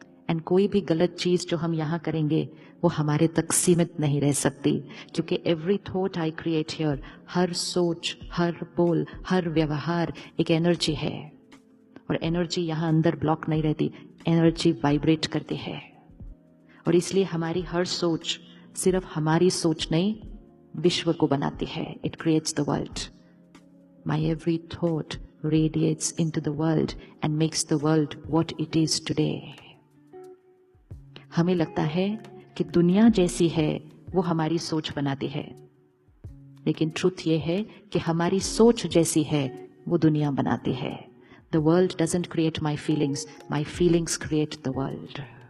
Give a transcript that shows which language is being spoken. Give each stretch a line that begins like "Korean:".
Hindi: And कोई भी गलत चीज जो हम यहाँ करेंगे वो हमारे तक सीमित नहीं रह सकती, क्योंकि
English: every thought I create here,
Hindi: हर सोच, हर बोल, हर व्यवहार एक एनर्जी है। और एनर्जी यहाँ अंदर ब्लॉक नहीं रहती, एनर्जी वाइब्रेट करती है। और इसलिए हमारी हर सोच सिर्फ हमारी सोच नहीं, विश्व को बनाती है।
English: It creates the world. My every thought radiates into the world and makes the world what it is today.
Hindi: हमें लगता है कि दुनिया जैसी है वो हमारी सोच बनाती है, लेकिन ट्रुथ ये है कि हमारी सोच जैसी है वो दुनिया बनाती है।
English: The world doesn't create my feelings create the world.